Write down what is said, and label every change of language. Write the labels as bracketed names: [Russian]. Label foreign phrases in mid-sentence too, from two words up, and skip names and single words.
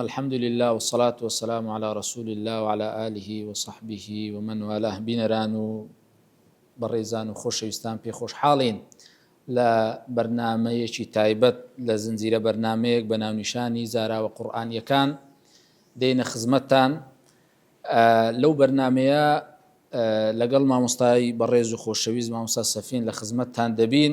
[Arabic] الحمد لله والصلاة والسلام على رسول الله وعلى آله وصحبه ومن والاه. [Central Kurdish] بینەران و بەڕێزان و خۆشەویستان پێ خۆشحاڵین لە بەرنامەیەکی تایبەت لە زنجیرە بەرنامەیەک بە ناونیشانی زاراوە قورئانیەکان دێنە خزمەتتان. لەو بەرنامەیە لەگەڵ مامۆستای بەڕێز و خۆشەویست مامۆستا سەفین لە خزمەتتان دەبین.